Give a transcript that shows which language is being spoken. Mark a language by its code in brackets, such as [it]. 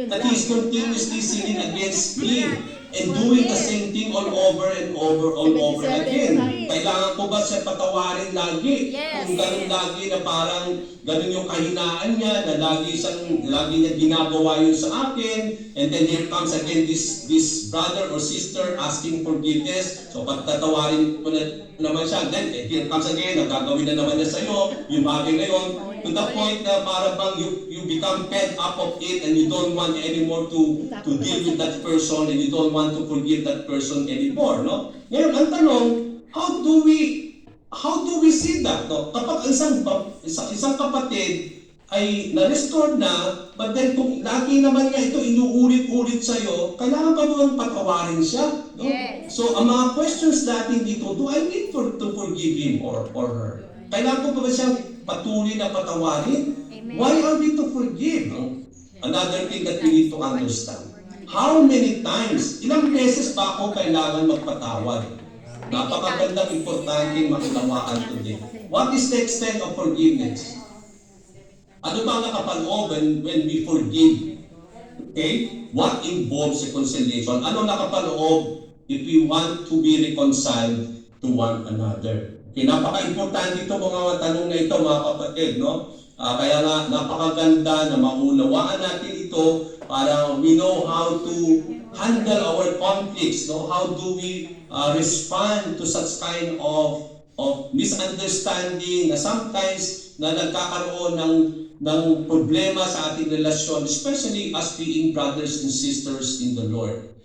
[en] That he is continuously sinning against me and doing the same thing all over and over again. [tl] Kailangan ko ba siya patawarin lagi? Kung ganun lagi na parang ganun yung kahinaan niya, na lagi niya ginagawa yun sa akin, [en] and then here comes again this brother or sister asking forgiveness. [tl] So pagtatawarin ko naman siya, [en] then here comes again, [tl] nagagawin na naman niya sa'yo, yung bagay na yun, [en] to the point na para bang you become fed up of it and you don't want anymore to deal with that person and you don't want to forgive that person anymore, no? [tl] Ngayon, ang tanong, [en] how do we see that, no? [tl] Kapag isang kapatid ay na-restore na, [en] but then [tl] kung lagi naman niya ito inuulit-ulit sa'yo, kailangan pa mo patawarin siya, no? [en] Yes. So, ang mga questions natin dito, do I need to forgive him or her? [tl] Kailangan ko pa ba siyang patuloy na patawarin? [en] Amen. Why are we to forgive? No? Another thing that we need to understand. How many times, [tl] ilang beses ba ako kailangan magpatawad? Napakagandang importante maunawaan [en] today. What is the extent of forgiveness? [tl] Ano ba ang nakapaloob [en] when we forgive? Okay? What involves reconciliation? [tl] Ano nakapaloob [en] if we want to be reconciled to one another? [tl] Okay, napaka-importante ito mga tanong na ito mga kapatid, no? Kaya nga napakaganda na maunawaan natin ito para [en] we know how to handle our conflicts, [tl] no? [en] How do we respond to such kind of misunderstanding na sometimes [tl] na nagkakaroon ng problema sa ating relasyon, [en] especially as being brothers and sisters in the Lord.